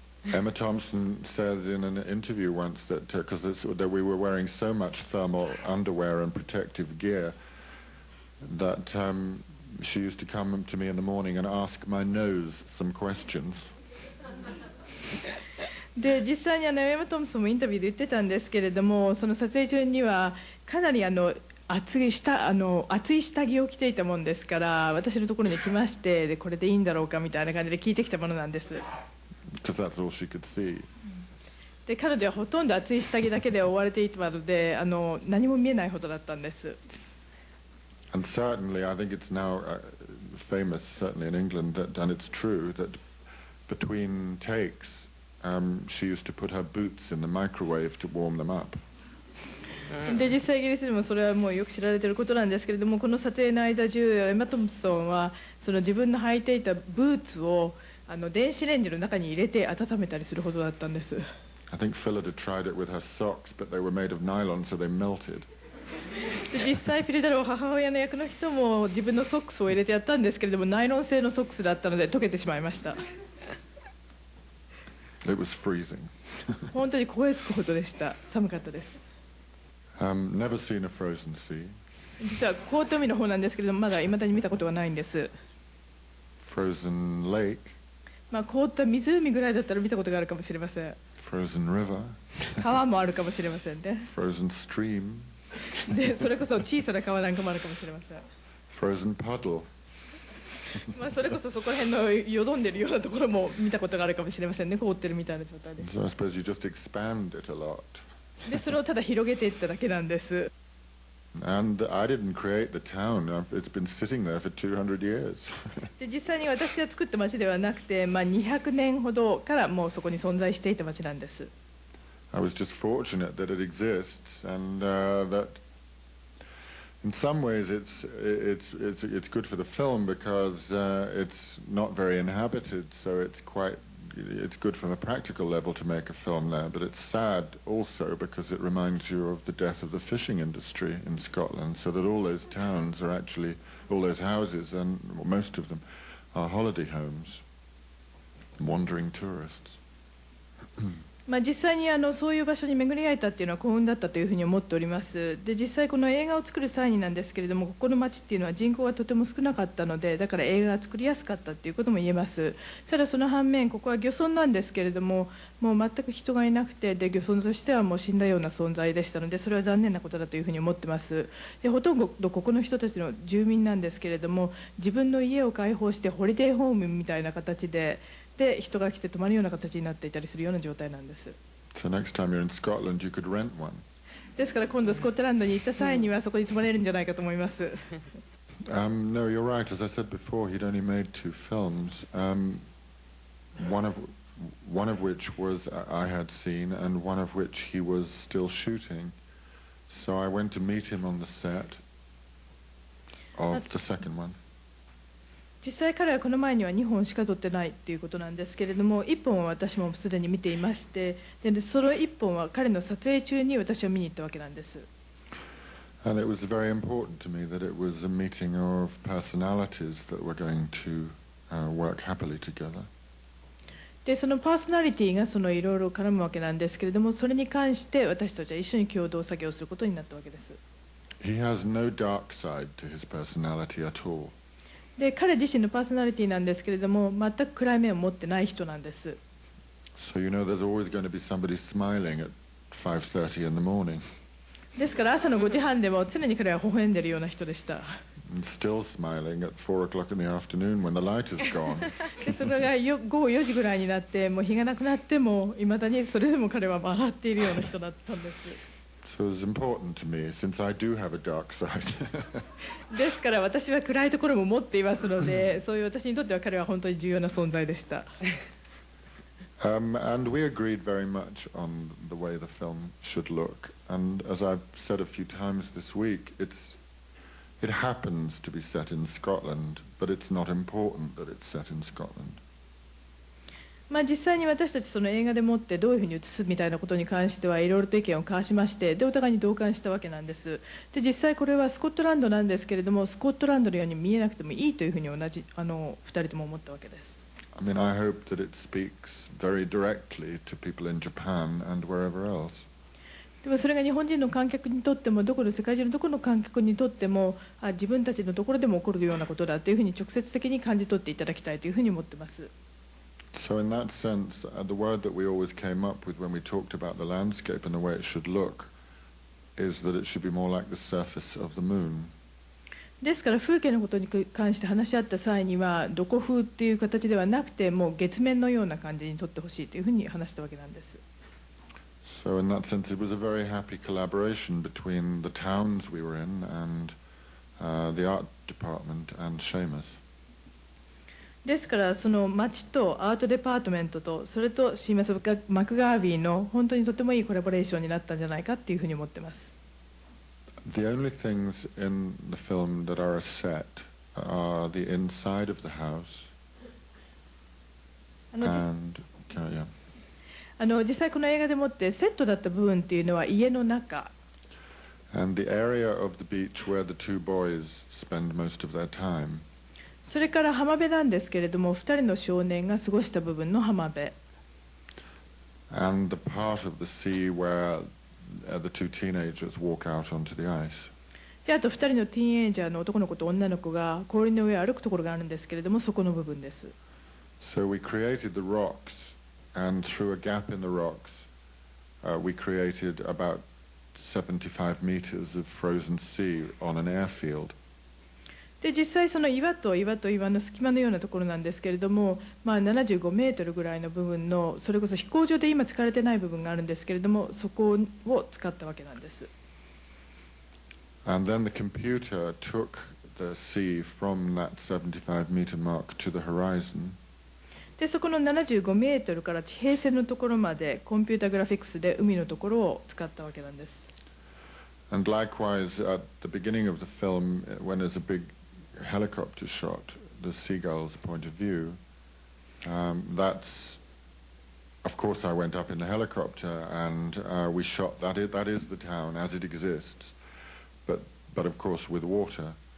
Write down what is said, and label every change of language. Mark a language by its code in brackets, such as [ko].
[en] Emma Thompson says in an interview once that that we were wearing so much thermal underwear and protective gear that she used to come to me in the morning and ask my nose some questions. [ja] で実際にエマ・トムソンもインタビューで言ってたんですけれども、その撮影中にはかなり厚い下着を着ていたもんですから、私のところに来まして、でこれでいいんだろうかみたいな感じで聞いてきたものなんです。 [en] Because that's all she could see. [ja] で彼女はほとんど厚い下着だけで覆われていたので、何も見えないほどだったんです。 [en] And certainly, I think it's now famous, certainly in England, and it's true that between takes, she used to put her boots in the microwave to warm them up. [ja] で実際イギリスでもそれはもうよく知られていることなんですけれども、この撮影の間中、エマ・トムソンはその自分の履いていたブーツを電子レンジの中に入れて温めたりするほどだったんです。 [en] I think Phyllis had tried it with her socks, but they were made of nylon, so they melted. [ja] で実際フィリダル母親の役の人も自分のソックスを入れてやったんですけれども、ナイロン製のソックスだったので溶けてしまいました。 [en] It was freezing. [ja] 本当に凍えつくほどでした。寒かったです。 [en] Never seen a frozen sea. [ja] 実は凍った海の方なんですけれども、まだ未だに見たことがないんです。 [en] Frozen lake. [ja] まあ凍った湖ぐらいだったら見たことがあるかもしれません。 [en] Frozen river. [ja] 川もあるかもしれませんね。 [en] Frozen stream. [ja] でそれこそ小さな川なんかもあるかもしれません。 [en] Frozen puddle. [ja] まあそれこそそこら辺のよどんでるようなところも見たことがあるかもしれませんね。凍ってるみたいな状態で。 [en] So I suppose you just expand it a lot. [ja] でそれをただ広げていっただけなんです。 [en] And I didn't create the town. It's been sitting there for 200 years. [ja] で実際に私が作った町ではなくて、まあ、200年ほどからもうそこに存在していた町なんです。 [en] I was just fortunate that it exists, and that in some ways it's good for the film because it's not very inhabited, so it's good from a practical level to make a film there. But it's sad also because it reminds you of the death of the fishing industry in Scotland, so that all those towns are actually, all those houses, and most of them are holiday homes, wandering tourists. [ja] まあ、実際にそういう場所に巡り合えたっていうのは幸運だったというふうに思っております。で実際この映画を作る際になんですけれども、ここの町っていうのは人口がとても少なかったので、だから映画が作りやすかったっていうことも言えます。ただその反面、ここは漁村なんですけれども、もう全く人がいなくて、で漁村としてはもう死んだような存在でしたので、それは残念なことだというふうに思ってます。でほとんどここの人たちの住民なんですけれども、自分の家を開放してホリデーホームみたいな形で人が来て泊まるような形になっていたりするような状態なんです。 [en] So next time you're in Scotland, you could rent one. [ja] ですから今度スコットランドに行った際にはそこに泊まれるんじゃないかと思います。 [en] No, you're right. As I said before, he'd only made 2 films. One of which was I had seen, and one of which he was still shooting. So I went to meet him on the set of the second one. [ja] 実際彼はこの前には2本しか撮ってないということなんですけれども、1本は私もすでに見ていまして、でその1本は彼の撮影中に私は見に行ったわけなんです。 [en] And it was very important to me that it was a meeting of personalities that were going to work happily together. [ja] でそのパーソナリティがそのいろいろ絡むわけなんですけれども、それに関して私たちは一緒に共同作業することになったわけです。 [en] He has no dark side to his personality at all. [ja] で彼自身のパーソナリティなんですけれども、全く暗い面を持ってない人なんです。 [en] So you know there's always going to be somebody smiling at 5:30 in the morning. [ja] ですから朝の5時半でも常に彼は微笑んでいるような人でした。 [en] And still smiling at 4 o'clock in the afternoon when the light is gone. [ja] でそれが午後4時ぐらいになって、もう日がなくなってもいまだにそれでも彼は笑っているような人だったんです。 [en] So it's important to me since I do have a dark side. [ja] ですから私は暗いところも持っていますので、そういう私にとっては彼は本当に重要な存在でした。 [en] And we agreed very much on the way the film should look. And as I've said a few times this week, it happens to be set in Scotland, but it's not important that it's set in Scotland. [ja] まあ、実際に私たちその映画でもってどういうふうに映すみたいなことに関してはいろいろと意見を交わしまして、でお互いに同感したわけなんです。で実際これはスコットランドなんですけれども、スコットランドのように見えなくてもいいというふうに2人とも思ったわけです。 [en] I mean, I hope that it speaks very directly to people in Japan and wherever else. [ja] でもそれが日本人の観客にとっても、世界中のどこの観客にとっても、自分たちのところでも起こるようなことだというふうに直接的に感じ取っていただきたいというふうに思っています。 [en] So in that sense, the word that we always came up with when we talked about the landscape and the way it should look is that it should be more like the surface of the moon. [ja] ですから風景のことに関して話し合った際には、どこ風っていう形ではなくて、もう月面のような感じに撮ってほしいというふうに話したわけなんです。 [en] So in that sense, it was a very happy collaboration between the towns we were in and the art department and Seamus. [ja] ですからその町とアートデパートメントとそれとシーマス・マクガービーの本当にとてもいいコラボレーションになったんじゃないかっていうふうに思ってます。 [en] The only things in the film that are a set are the inside of the house and yeah. [ja] 実際この映画でもってセットだった部分っていうのは家の中。 [en] And the area of the beach where the two boys spend most of their time. [ja] それから浜辺なんですけれども、2人の少年が過ごした部分の浜辺。 [en] And the part of the sea where the two teenagers walk out onto the ice. [ja] であと2人のティーンエイジャーの男の子と女の子が氷の上を歩くところがあるんですけれども、そこの部分です。 [en] So we created the rocks, and through a gap in the rocks, we created about 75 meters of frozen sea on an airfield. [ja] で実際その岩と岩の隙間のようなところなんですけれども、75メートルぐらいの部分の、それこそ飛行場で今使われてない部分があるんですけれども、そこを使ったわけなんです。 [en] And then the computer took the sea from that 75 meter mark to the horizon. [ja] でそこの75メートルから地平線のところまでコンピュータグラフィックスで海のところを使ったわけなんです。 [en] And likewise, at the beginning of the film, when there's a big helicopter shot, the seagull's point of view, that's, of course, I went up in the helicopter and we shot that is the town as it exists, but of course with water.